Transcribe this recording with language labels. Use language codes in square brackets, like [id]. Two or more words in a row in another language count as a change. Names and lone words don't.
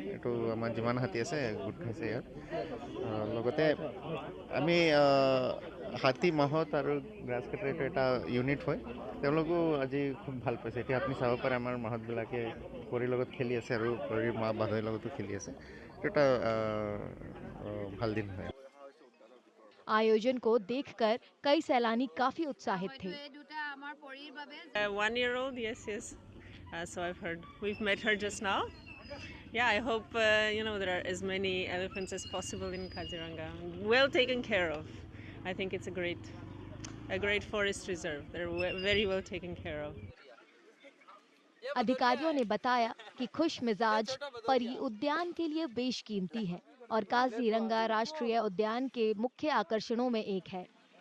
[as] এইটো আমাৰ যিমান হাতী আছে গোট খাইছে ইয়াত। লগতে আমি হাতী মাহত আৰু গ্ৰাছ কাটাৰ এইটো এটা ইউনিট হয়। তেওঁলোকো আজি খুব ভাল পাইছে। এতিয়া আপুনি চাব পাৰে আমাৰ মাহতবিলাকে পৰীৰ লগত খেলি আছে আৰু পৰীৰ মা বাধৈৰ লগতো খেলি আছে। এইটো এটা ভাল [hi] दिन है। आयोजन को देखकर कई सैलानी काफी उत्साहित थे। [en] 1 year old, yes. So I've heard. We've met her just now. Yeah, I hope there are as many elephants as possible in Kaziranga. Well taken care of. I think it's a great forest reserve. They're very well taken care of. [hi] अधिकारियों ने बताया कि खुश मिजाज परी उद्यान के लिए बेशकीमती है और काजीरंगा राष्ट्रीय उद्यान के मुख्य आकर्षणों में एक है।